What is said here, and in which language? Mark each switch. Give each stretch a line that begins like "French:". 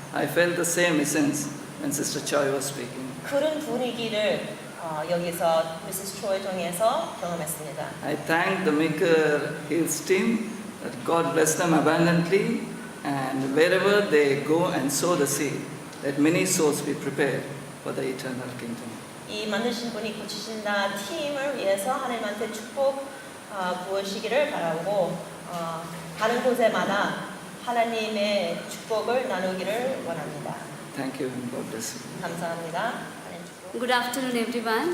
English: I felt the same essence when Sister Choi was speaking.
Korean: 그런 분위기를 여기서 미세스 초이 통해서 경험했습니다.
English: I thank the Maker Hills team that God bless them abundantly, and wherever they go and sow the seed, that many souls be prepared for the eternal kingdom.
Korean: 이 만드신 분이 고치신다 팀을 위해서 하나님한테 축복 부으시기를 바라고 가는 곳에마다 하나님의 축복을 나누기를 원합니다.
English: Thank you and God bless you.
Korean: 감사합니다. 하나님 축복.
English: Good afternoon, everyone.